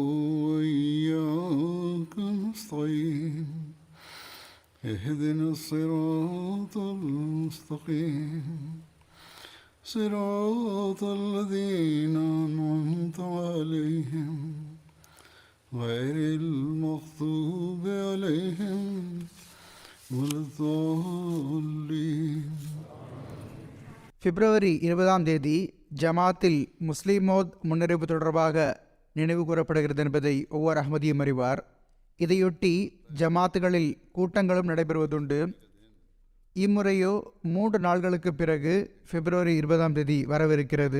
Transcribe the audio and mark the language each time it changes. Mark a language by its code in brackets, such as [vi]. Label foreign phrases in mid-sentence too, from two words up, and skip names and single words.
[ar] وإياك نستعين اهدنا الصراط المستقيم صراط الذين أنعمت عليهم غير المغضوب عليهم ولا الضالين. [ta] பிப்ரவரி 20 ஜமாத்தில் முஸ்லிமோத் முன்னறிவு தொடர்பாக நினைவு கூறப்படுகிறது என்பதை ஒவ்வொரு அஹ்மதியும் அறிவார். இதையொட்டி ஜமாத்துகளில் கூட்டங்களும் நடைபெறுவதுண்டு. இம்முறையோ 3 நாள்களுக்கு பிறகு பிப்ரவரி 20 வரவிருக்கிறது.